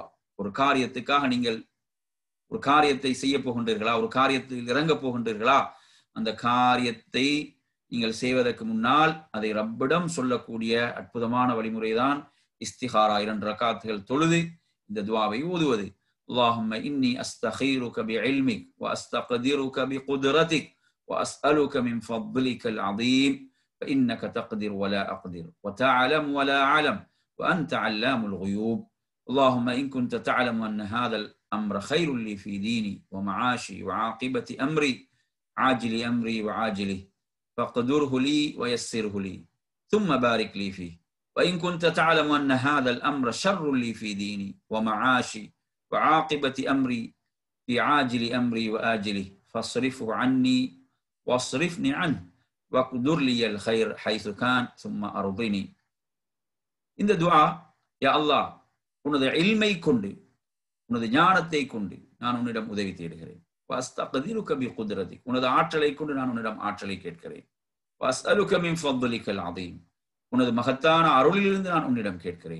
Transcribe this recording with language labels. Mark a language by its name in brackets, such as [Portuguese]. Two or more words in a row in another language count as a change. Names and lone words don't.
[Tamil] ஒரு காரியத்துக்காக நீங்கள் ஒரு காரியத்தை செய்ய போகின்றீர்களா, ஒரு காரியத்தில் இறங்க போகின்றீர்களா, அந்த காரியத்தை நீங்கள் செய்வதற்கு முன்னால் அதை ரப்பிடம் சொல்லக்கூடிய அற்புதமான வழிமுறைதான் இஸ்திகாரா. 2 ரக்காத்துகள் தொழுது இந்த துஆவை ஓதுவது. [Arabic] اللهم إني أستخيرك بعلمك وأستقدرك بقدرتك وأسألك من فضلك العظيم فإنك تقدر ولا أقدر وتعلم ولا أعلم وأنت علام الغيوب. اللهم إن كنت تعلم أن هذا الأمر خير لي في ديني ومعاشي وعاقبة أمري عاجل أمري وعاجله فاقدره لي ويسره لي ثم بارك لي فيه. وإن كنت تعلم أن هذا الأمر شر لي في ديني ومعاشي وعاقبة أمري في عاجل أمري وآجله فاصرفه عني واصرفني عنه واقدر لي الخير حيث كان ثم أرضني. [Tamil] இந்த துஆ, [Arabic] يا الله, [Tamil] உனது இல்மை கொண்டு, உனது ஞானத்தை கொண்டு நான் உன்னிடம் உதவி தேடுகிறேன். [Arabic] وأستقدرك بقدرتك, [Tamil] உனது ஆற்றலை கொண்டு நான் உன்னிடம் ஆற்றலை கேட்கிறேன். [Arabic] وأسألك من فضلك العظيم, [Tamil] உனது மகத்தான அருளிலிருந்து நான் உன்னிடம் கேட்கிறேன்.